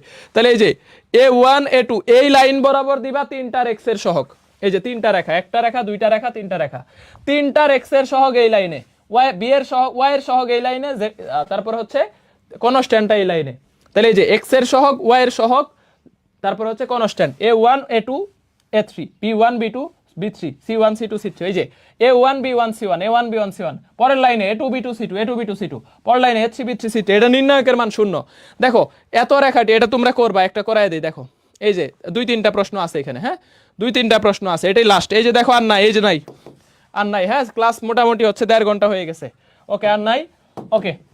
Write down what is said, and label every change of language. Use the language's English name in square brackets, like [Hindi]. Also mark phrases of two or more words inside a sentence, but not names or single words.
[Bangla] তাহলে এই যে a1 a2 এই লাইন বরাবর দিবা তিনটার এক্স এর সহগ, এই যে তিনটা রেখা, একটা রেখা, দুইটা রেখা, তিনটা রেখা, তিনটার এক্স এর সহগ এই লাইনে, ওয়াই বি এর সহগ, ওয়াই এর সহগ এই লাইনে, তারপর হচ্ছে কনস্ট্যান্টটা এই লাইনে। তাহলে এই যে এক্স এর সহগ, ওয়াই এর সহগ, তারপর হচ্ছে কনস্ট্যান্ট a1 a2 a3 b1 b2 b3 c1 c2 c3, এই যে a1 b1 c1 a1 b1 c1, পরের লাইনে a2 b2 c2 a2 b2 c2, পরের লাইনে a3 b3 c3, এটা নির্ণায়কের মান 0। দেখো এত রেখাটি, এটা তোমরা করবা, একটা করায় দেই। দেখো এই যে 2-3টা প্রশ্ন আছে এখানে, হ্যাঁ 2-3টা প্রশ্ন আছে, এটাই লাস্ট। এই যে দেখো আর নাই, এই যে নাই, আর নাই, হ্যাঁ ক্লাস মোটামুটি হচ্ছে 1.5 ঘন্টা হয়ে গেছে, ওকে আর নাই, ওকে।